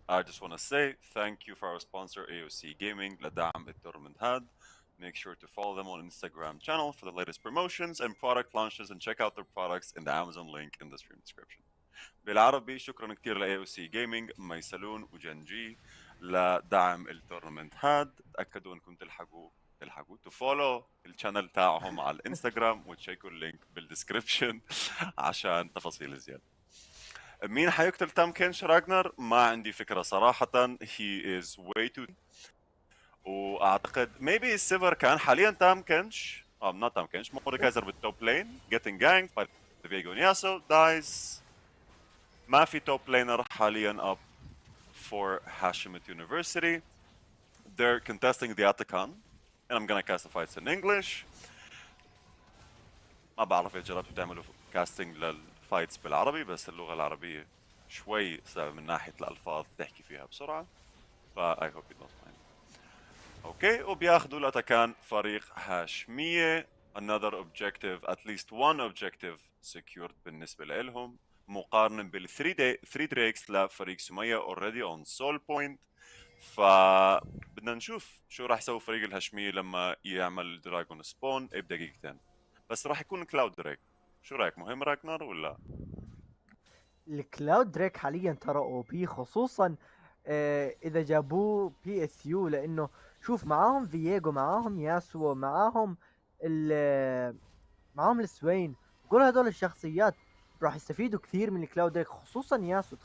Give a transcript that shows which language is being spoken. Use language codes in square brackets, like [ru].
[en] I just wanna say thank you for our sponsor AOC Gaming [ar] لدعم التورنمنت هاد. [en] Make sure to follow them on Instagram channel for the latest promotions and product launches, and check out their products in the Amazon link in the stream description. [ar] بالعربي شكرا كتير ل AOC Gaming، ميسلون وجن جي لدعم التورنمنت هاد. تأكدوا انكم تلحقوا تفولو الشانل تاعهم على الانستغرام وتشيكوا اللينك بالدسكريبشن عشان تفاصيل زيادة. مين حيقتل تام كنش راجنر؟ ما عندي فكرة صراحة. [en] he is way too. [ar] واعتقد maybe السيفر كان حاليا تام كنش not تام كنش، مورديكايزر بالتوب لين [en] getting ganked by Viego and Yasuo dies. [ar] ما في توب لينر حاليا [en] up for Hashimut University. They're contesting the Atakan, and I'm gonna cast the fights in English. [ar] ما بعرف إذا جربتوا تعملوا كاستنج للفايتس بالعربي، بس اللغة العربية شوي صعبة من ناحية الألفاظ تحكي فيها بسرعة، ف [en] I hope you don't mind. [ar] اوكي، وبياخذوا الأتاكان فريق هاشمية. [en] another objective, at least one objective secured [ar] بالنسبة لهم، مقارنة بال 3 دريكس لفريق سمية [en] already on soul point. [ar] فبدنا نشوف شو راح يسوي فريق الهاشمية لما يعمل دراجون سبون بدقيقتين، بس راح يكون كلاود دريك. شو رايك، مهم راجنر ولا؟ الكلاود دريك حاليا ترى او بي، خصوصا اذا جابوه بي اس يو، لانه شوف معاهم فييجو، معاهم ياسو، معاهم السوين، كل هدول الشخصيات راح يستفيدوا كثير من الكلاود دريك، خصوصا ياسو.